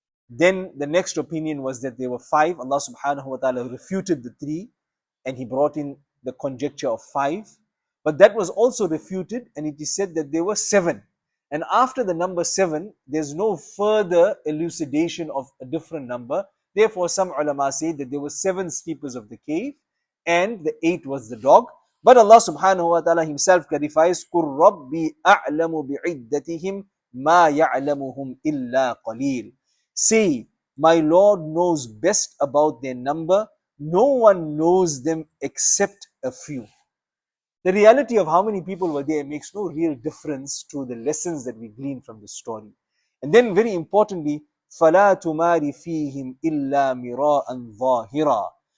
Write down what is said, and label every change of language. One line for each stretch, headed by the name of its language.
English: Then the next opinion was that there were 5. Allah subhanahu wa ta'ala refuted the 3, and he brought in the conjecture of 5. But that was also refuted, and it is said that there were 7. And after the number 7, there's no further elucidation of a different number. Therefore, some ulama say that there were 7 sleepers of the cave, and the eighth was the dog. But Allah subhanahu wa ta'ala himself clarifies,
Arabic: قُلْ رَبِّي أَعْلَمُ بِعِدَّتِهِمْ مَا يَعْلَمُهُمْ إِلَّا قَلِيلٌ.
English: Say, my Lord knows best about their number. No one knows them except a few. The reality of how many people were there makes no real difference to the lessons that we glean from this story. And then very importantly,
Arabic: فَلَا تُمَارِ فِيهِمْ إِلَّا مِرَاءً ظَاهِرًا.